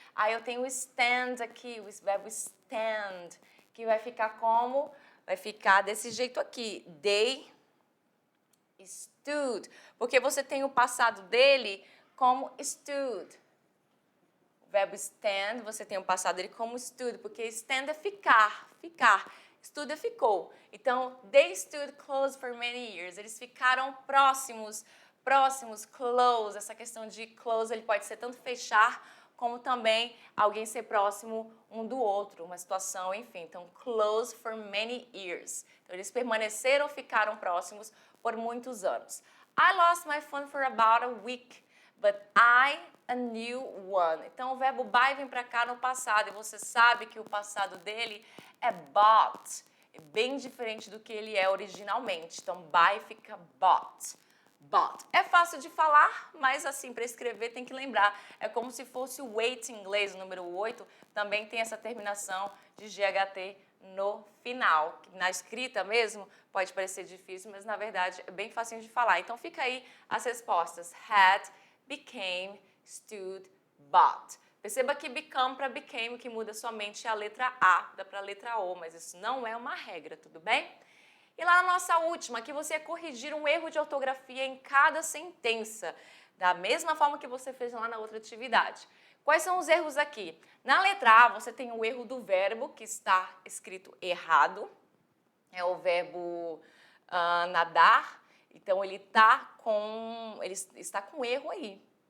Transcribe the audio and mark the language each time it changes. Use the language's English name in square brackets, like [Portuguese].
[Portuguese] Aí eu tenho o stand aqui, o verbo stand, que vai ficar como? Vai ficar desse jeito aqui, they stood, porque você tem o passado dele como stood. O verbo stand, você tem o passado dele como stood, porque stand é ficar. Stood é ficou. [English] Então, they stood close for many years. [Portuguese] Eles ficaram próximos, close. Essa questão de close, ele pode ser tanto fechar, como também alguém ser próximo um do outro, uma situação, enfim. [English] Então, close for many years. [Portuguese] Então, eles permaneceram, ficaram próximos por muitos anos. [English] I lost my phone for about a week, but a new one. [Portuguese] Então, o verbo buy vem para cá no passado, e você sabe que o passado dele é bought. É bem diferente do que ele é originalmente. Então, buy fica bought. Bought. É fácil de falar, mas assim, para escrever tem que lembrar. É como se fosse o weight em inglês, o número 8, também tem essa terminação de GHT no final. Na escrita mesmo, pode parecer difícil, mas na verdade é bem facinho de falar. Então, fica aí as respostas. [English] Had, became, stood, bought. [Portuguese] Perceba que become para became, que muda somente a letra A, dá para a letra O, mas isso não é uma regra, tudo bem? E lá na nossa última, que você ia corrigir um erro de ortografia em cada sentença, da mesma forma que você fez lá na outra atividade. Quais são os erros aqui? Na letra A, você tem o erro do verbo, que está escrito errado, é o verbo nadar, então ele está com erro aí.